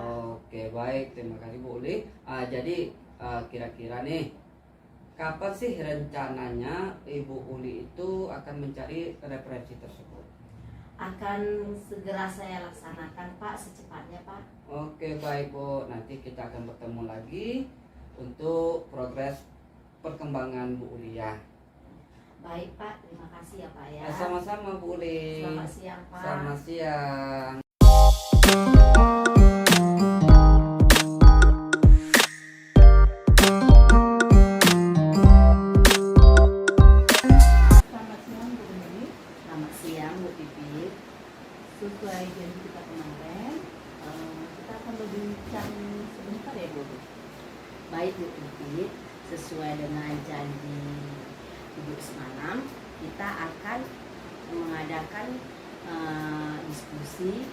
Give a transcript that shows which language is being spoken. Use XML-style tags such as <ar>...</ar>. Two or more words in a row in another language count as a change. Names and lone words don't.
<id>Oke, baik, terima kasih Bu Uli. Jadi kira-kira nih, kapan sih rencananya Ibu Uli itu akan mencari referensi tersebut? Akan segera saya laksanakan Pak, secepatnya Pak. Oke, baik Bu, nanti kita akan bertemu lagi untuk progres perkembangan Bu Uli ya. Baik Pak, terima kasih ya Pak ya. Sama-sama Bu Uli. Selamat siang Pak. Selamat siang. Selamat siang Bu Uli. Selamat siang Bu Pipit. Sesuai janji kita kemarin, kita akan berbincang sebentar ya Bu. Baik Bu Pipit, sesuai dengan janji Ibu semalam, kita akan mengadakan diskusi.</id>